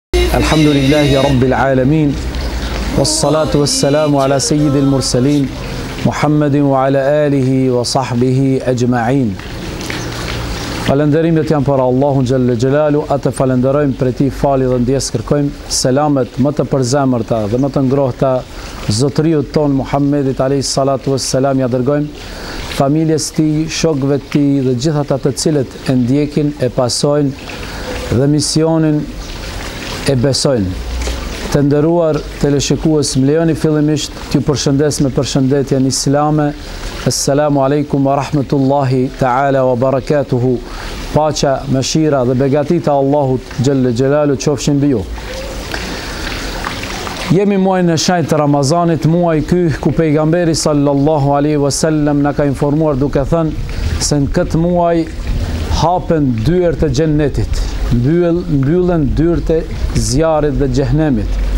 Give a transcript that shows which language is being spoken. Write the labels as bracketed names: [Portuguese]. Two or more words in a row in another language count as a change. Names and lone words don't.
[Arabic] الحمد لله رب العالمين والصلاة والسلام على سيد المرسلين محمد وعلى آله وصحبه أجمعين. [Albanian] Falenderimet janë për Allahun [Arabic] جل جلاله, [Albanian] atë falenderojmë për ti fali dhe ndjes kërkojmë selamet më të përzemërta dhe më të ngrohta zotëriut ton Muhammedit [Arabic] عليه الصلاة والسلام, [Albanian] ja dërgojmë familjes ti, shokëve ti dhe gjithat atë të cilët e ndjekin, e pasojnë dhe misionin e besojnë. Të nderuar teleshikues, më lejoni fillimisht t'ju përshëndes me përshëndetjen islame. [Arabic] السلام عليكم ورحمة الله تعالى وبركاته. [Albanian] Paqja, mëshira dhe begatita Allahut [Arabic] جل جلاله [Albanian] qofshin mbi ju. Jemi muaj në shenjtë të Ramazanit, muaj ky ku pejgamberi [Arabic] صلى الله عليه وسلم [Albanian] na ka informuar duke thënë se në këtë muaj hapen dyert e xhennetit, mbyllen dyert e zjarrit dhe xhehenemit.